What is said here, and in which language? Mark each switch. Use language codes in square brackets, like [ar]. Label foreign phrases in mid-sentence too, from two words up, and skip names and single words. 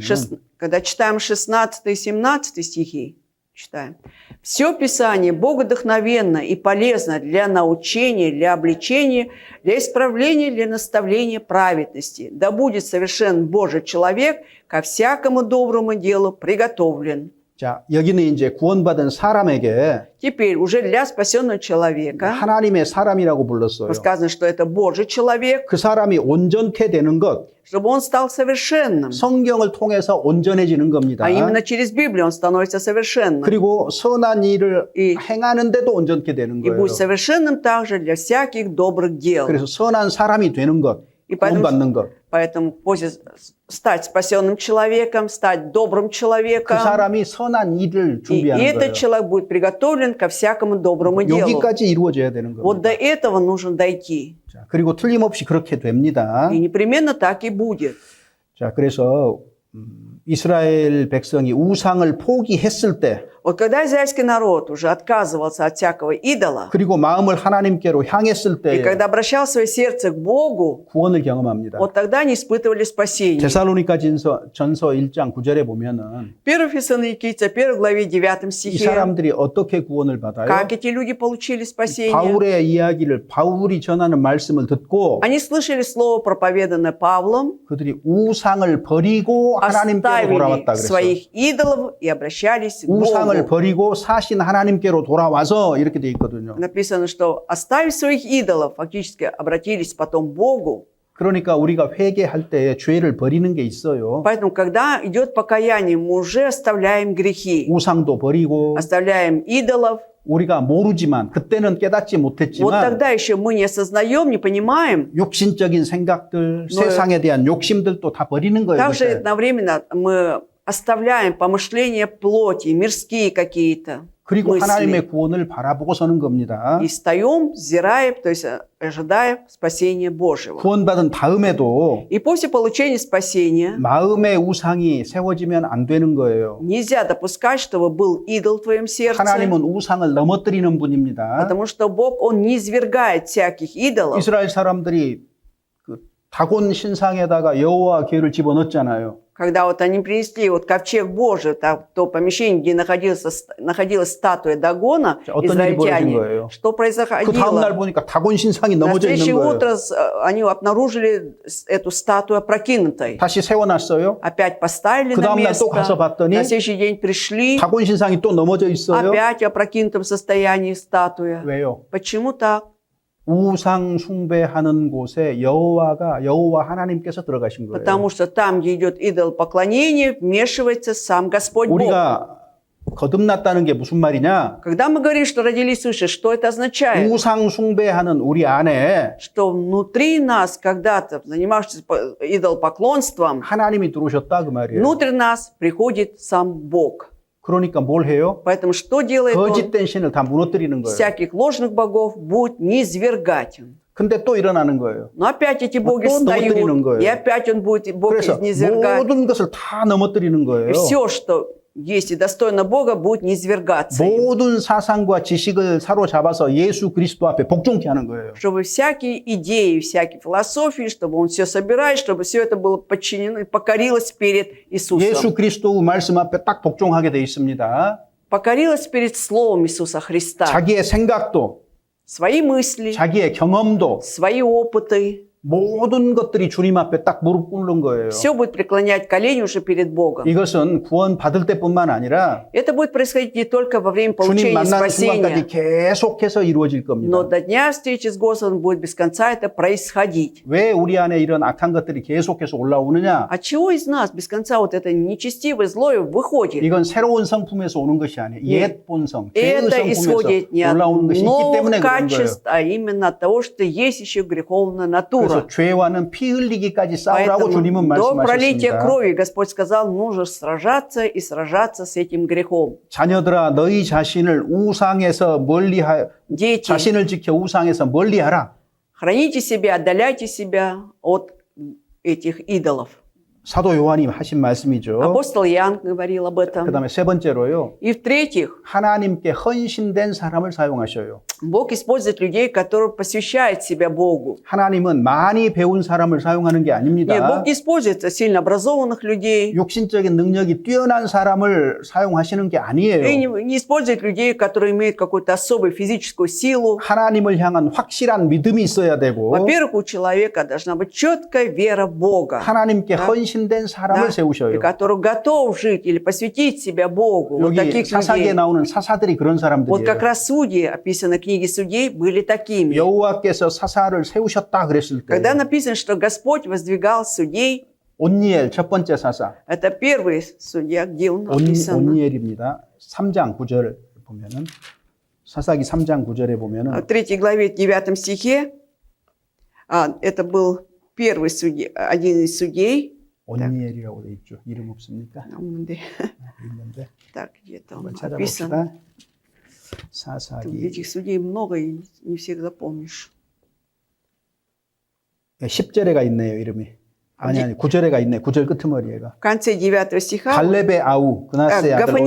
[ru] Когда читаем 16 и 17 стихи, читаем. «Все Писание богодухновенно и полезно для научения, для обличения, для исправления, для наставления праведности. Да будет совершен Божий человек, ко всякому доброму делу приготовлен». [ko] 자, 여기는 이제 구원받은 사람에게 [ru] Теперь уже для спасенного человека [ko] 하나님의 사람이라고 불렀어요. [ru] сказано, что это Божий человек, [ko] 그 사람이 온전케 되는 것, [ru] чтобы он стал совершенным. [ko] 성경을 통해서 온전해지는 겁니다. [ru] А именно через Библию он становится совершенным. [ko] 그리고 선한 일을 이- 행하는데도 온전케 되는 [ru] И [ko] 거예요. [ru] будет совершенным также для всяких добрых дел. [ko] 그래서 선한 사람이 되는 것, [ru] И поэтому, [ko] 구원받는 것. [ru] поэтому после стать спасенным человеком, стать добрым [ko] 그 [ru] человеком, [ko] 사람이 선한 일을 [ru] и [ko] 준비하는 [ru] этот [ko] 거예요. [ru] человек будет приготовлен ко всякому доброму делу. [ko] 여기까지 이루어져야 되는 [ru] Вот до [ko] 겁니다. [ru] этого нужно дойти. [ko] 자, 그리고 틀림없이 그렇게 됩니다. [ru] И непременно так и будет. [ko] 자, 그래서 이스라엘 백성이 우상을 포기했을 때 [ru] Вот когда израильский народ уже отказывался от всякого идола, [ko] 그리고 마음을 하나님께로 향했을 [ru] и [ko] 때 [ru] когда обращал свое сердце к Богу, [ko] 구원을 경험합니다. [ru] вот тогда они испытывали спасение. [ko] 데살로니가 전서 1장 9절에 보면은 [ru] 1 Фессалоникийцам, 1 главе 9 [ko] 이 [ru] стихе. [ko] 사람들이 어떻게 구원을 받아요? [ru] Как эти люди получили спасение? [ko] 바울의 이야기를 바울이 전하는 말씀을 듣고 [ru] Они слышали слово, проповеданное Павлом, [ko] 그들이 우상을 버리고 하나님께로 돌아왔다 [ru] оставили [ko] 그랬어요. [ru] своих идолов и обращались к [ko] 우상을 [ru] Богу. [ko] 버리고 사신 하나님께로 돌아와서 이렇게 돼 있거든요. [ru] Написано, что оставив своих идолов, фактически обратились потом к Богу. [ko] 그러니까 우리가 회개할 때 죄를 버리는 게 있어요. [ru] Поэтому, когда идет покаяние, мы уже оставляем грехи, [ko] 우상도 버리고 [ru] оставляем идолов. [ko] 우리가 모르지만 그때는 깨닫지 [ru] Вот [ko] 못했지만 [ru] тогда еще мы не осознаем, не понимаем. [ko] 욕심적인 생각들, 세상에 대한 욕심들도 다 버리는 거예요. [ru] Также [ko] 그때. [ru] одновременно мы оставляем помышления плоти, мирские какие-то [ko] 그리고 [ru] мысли. [ko] 하나님의 구원을 바라보고 서는 겁니다. [ru] И встаем, взираем, то есть ожидая спасения Божьего. [ko] 구원받은 다음에도 [ru] И после получения спасения [ko] 마음의 우상이 세워지면 안 되는 거예요. [ru] нельзя допускать, чтобы был идол в твоем сердце, [ko] 하나님은 우상을 넘어뜨리는 분입니다. [ru] потому что Бог, Он не извергает всяких идолов. [ko] 이스라엘 사람들이 그 다곤 신상에다가 여호와 궤를 집어넣었잖아요. [ru] Когда вот они принесли вот ковчег Божий, то помещение, где находилась статуя Дагона, [ko] 자, 어떤 일이 벌어진 거예요? [ru] израильтяне, что [ko] 그 다음 날 [ru] происходило? [ko] 보니까 다곤 신상이 [ru] На [ko] 넘어져 [ru] следующее [ko] 있는 거예요. [ru] утро они обнаружили эту статую опрокинутой. [ko] 다시 세워놨어요. [ru] Опять поставили [ko] 그 [ru] на [ko] 다음 날 또 가서 [ru] место. [ko] 봤더니 [ru] На следующий день пришли, [ko] 다곤 신상이 또 넘어져 있어요. [ru] опять в опрокинутом состоянии статуя. [ko] 왜요? [ru] Почему так? [ko] 우상 숭배하는 곳에 여호와 하나님께서 들어가신 거예요. [ru] Потому что там, где идет идолопоклонение, вмешивается сам Господь Бог. [ko] 우리가 거듭났다는 게 무슨 말이냐? [ru] Когда мы говорим, что родились свыше, что это означает? [ko] 우상 숭배하는 우리 안에 [ru] Что внутри нас, когда-то занимавшись идолопоклонством, [ko] 하나님이 들어오셨다 그 말이에요. [ru] внутрь нас приходит сам Бог. [ko] 그러니까 뭘 해요? [ru] Поэтому что делает Он? [ko] 거짓된 신을 다 무너뜨리는 거예요. [ru] Всяких ложных богов будет низвергать. [ko] 근데 또 일어나는 거예요. [ru] Но опять эти боги [ko] 또 넘어뜨리는 [ru] встают, [ko] 거예요. [ru] и опять Он будет Бог [ko] 그래서 [ru] низвергать. [ko] 모든 것을 다 넘어뜨리는 [ru] И [ko] 거예요. [ru] все, что есть и достойно Бога, будет низвергаться им. [ko] 모든 사상과 지식을 사로잡아서 예수 그리스도 앞에 복종케 하는 거예요. [ru] Чтобы всякие идеи, всякие философии, чтобы он все собирает, чтобы все это было подчинено и покорилось перед [ko] 예수 [ru] Иисусом. [ko] 그리스도 말씀 앞에 딱 복종하게 돼 있습니다. [ru] Покорилось перед Словом Иисуса Христа. [ko] 자기의 생각도, [ru] Свои мысли, [ko] 자기의 경험도, [ru] свои опыты. [ko] 모든 것들이 주님 앞에 딱 무릎 꿇는 거예요. [ru] Все будет преклонять колени уже перед Богом. [ko] 이것은 구원 받을 때뿐만 아니라 [ru] Это будет происходить не только во время [ko] 주님 [ru] получения [ko] 만나는 [ru] спасения, [ko] 순간까지 계속해서 이루어질 [ru] но [ko] 겁니다. [ru] до дня встречи с Господом будет без конца это происходить. [ko] 왜 우리 안에 이런 악한 것들이 계속해서 올라오느냐? [ru] От чего из нас без конца вот это нечестивое, злое выходит? [ko] 이건 새로운 성품에서 오는 것이 아니에요. 옛 본성, 죄의 [ru] Это исходит не [ko] 성품에서 [ru] от [ko] 올라오는 것이 있기 [ru] новых [ko] 때문에 그런 거예요. [ru] качеств, а именно от того, что есть еще греховная натура. [ko] 그래서 죄와는 피 흘리기까지 싸우라고 [ru] Поэтому [ko] 주님은 [ru] до пролития [ko] 말씀하셨습니다. [ru] крови Господь сказал, нужно сражаться и сражаться с этим грехом. [ko] 자녀들아 너희 자신을 우상에서 멀리하 [ru] Дети, [ko] 자신을 지켜 우상에서 멀리하라. [ru] храните себя, отдаляйте себя от этих идолов. [ko] 사도 요한이 하신 말씀이죠. [ru] Апостол Иоанн говорил об этом. [ko] 그다음에 세 번째로요. [ru] И в-третьих, [ko] 하나님께 헌신된 사람을 사용하셔요. [ru] Бог использует людей, которые посвящают себя Богу. [ko] 하나님은 많이 배운 사람을 사용하는 게 [ru] Нет, [ko] 아닙니다. [ru] Бог не использует сильно образованных людей. [ko] 육신적인 능력이 뛰어난 사람을 사용하시는 게 [ru] И [ko] 아니에요. [ru] не использует людей, которые имеют какую-то особую физическую силу. [ko] 하나님을 향한 확실한 믿음이 있어야 되고 [ru] Во-первых, у человека должна быть четкая вера в Бога, [ko] 하나님께 헌신된 사람을 [ru] да, [ko] 세우셔요. [ru] и который готов жить или посвятить себя Богу. Вот [ko] 여기 [ru] таких [ko] 사사기에 [ru] людей. [ko] 나오는 사사들이 그런 [ru] Вот как [ko] 사람들이에요. [ru] раз судьи, описаны в книге судей, были такими. [ko] 여호와께서 사사를 세우셨다 그랬을 때 [ru] Когда написано, что Господь воздвигал судей, [ko] 온니엘 첫 번째 사사 [ru] это первый судья, где он написан. [ko] 온니엘입니다. 3장 9절 보면은 사사기 3장 9절에 보면은 [ru] В 3 главе 9 стихе это был первый судья, один из судей. [ko] 온니엘이라고 돼 있죠. 이름 없습니까? 네. 있는데 [ru] Так, где-то он [ko] 한번 [ru] написан. [ko] 찾아봅시다. [ru] Тут [ko] 사사기 [ru] этих судей много, и не всех запомнишь. [ko] 10절에가 있네요, 이름이. 아니 9절에가 있네. 9절 끄트머리에가. [ru] В конце 9 стиха [ko] 갈렙의 아우 그나스의 아들 오늘